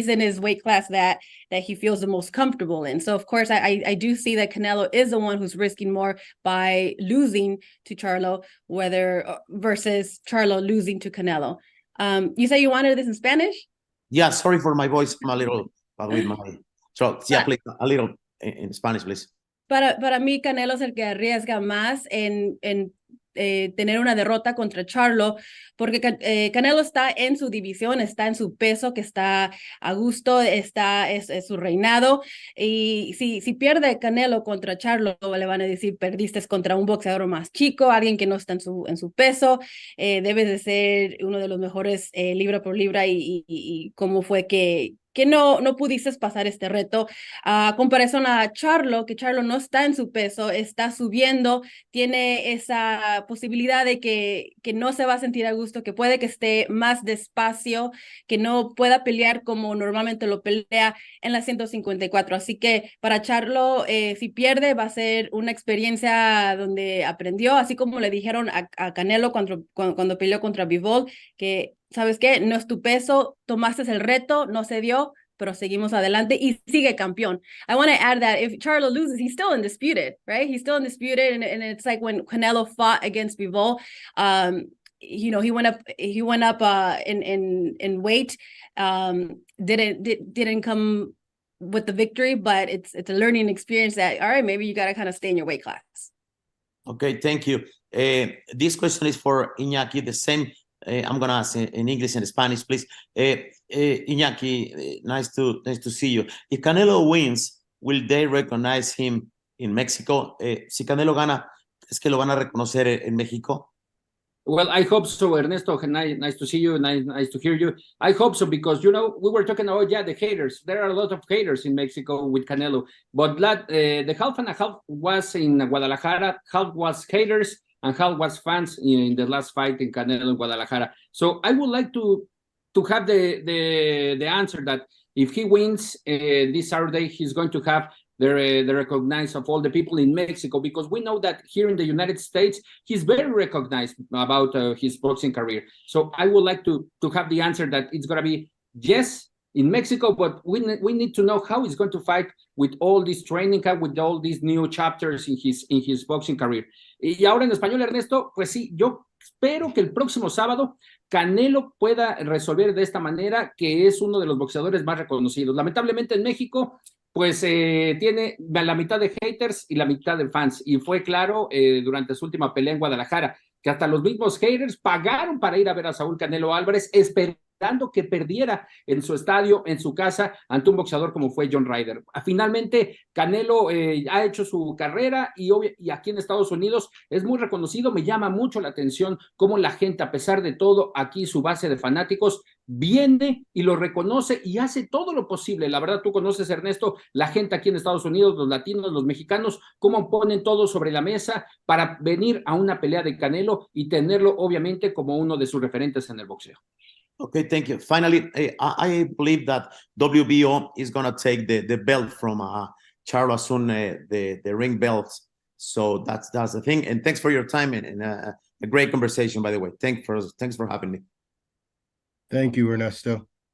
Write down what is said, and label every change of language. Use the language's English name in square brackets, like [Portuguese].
[English] He's in his weight class that he feels the most comfortable in. So of course, I do see that Canelo is the one who's risking more by losing to Charlo, versus Charlo losing to Canelo. You say you wanted this in Spanish? Yeah, sorry for my voice. I'm a little with my throat. Yeah, please, a little in Spanish, please. [Spanish] Para mí, Canelo es el que arriesga más en tener una derrota contra Charlo, porque Canelo está en su división, está en su peso, que está a gusto, es su reinado, y si pierde Canelo contra Charlo, le van a decir, perdiste contra un boxeador más chico, alguien que no está en su peso, debes de ser uno de los mejores libra por libra, y cómo fue que no pudiste pasar este reto, a comparación a Charlo, que Charlo no está en su peso, está subiendo, tiene esa posibilidad de que no se va a sentir a gusto, que puede que esté más despacio, que no pueda pelear como normalmente lo pelea en la 154. Así que para Charlo, si pierde, va a ser una experiencia donde aprendió, así como le dijeron a Canelo cuando peleó contra Bivol, que ¿sabes qué? No es tu peso, tomaste el reto, no se dio, pero seguimos adelante y sigue campeón. [English] I want to add that if Charlo loses, he's still undisputed, right? He's still undisputed, and it's like when Canelo fought against Bivol, you know, he went up in weight, didn't come with the victory, but it's a learning experience that, all right, maybe you got to kind of stay in your weight class. Okay, thank you. This question is for Iñaky, the same. I'm going to ask in English and Spanish, please. Iñaky, nice to see you. If Canelo wins, will they recognize him in Mexico? [Spanish] Si Canelo gana, ¿es que lo van a reconocer en México? [English] Well, I hope so, Ernesto. Nice to see you. Nice to hear you. I hope so, because, you know, we were talking about, the haters. There are a lot of haters in Mexico with Canelo. But the half and a half was in Guadalajara, half was haters, and half was fans in the last fight in Canelo in Guadalajara. So I would like to have the answer that if he wins this Saturday, he's going to have the recognize of all the people in Mexico, because we know that here in the United States, he's very recognized about his boxing career. So I would like to have the answer that it's going to be yes in Mexico, but we need to know how he's going to fight with all this training camp, with all these new chapters in his boxing career. [Spanish] Y ahora en español, Ernesto, pues sí, yo espero que el próximo sábado Canelo pueda resolver de esta manera, que es uno de los boxeadores más reconocidos. Lamentablemente en México, pues tiene la mitad de haters y la mitad de fans. Y fue claro durante su última pelea en Guadalajara, que hasta los mismos haters pagaron para ir a ver a Saúl Canelo Álvarez, esperando que perdiera en su estadio, en su casa, ante un boxeador como fue John Ryder. Finalmente, Canelo ha hecho su carrera y aquí en Estados Unidos es muy reconocido. Me llama mucho la atención cómo la gente, a pesar de todo, aquí su base de fanáticos viene y lo reconoce y hace todo lo posible. La verdad, tú conoces, Ernesto, la gente aquí en Estados Unidos, los latinos, los mexicanos, cómo ponen todo sobre la mesa para venir a una pelea de Canelo y tenerlo, obviamente, como uno de sus referentes en el boxeo. [English] Okay, thank you. Finally, I believe that WBO is going to take the belt from Charlo soon, the ring belts. So that's the thing. And thanks for your time and a great conversation, by the way. Thanks for having me. Thank you, Ernesto.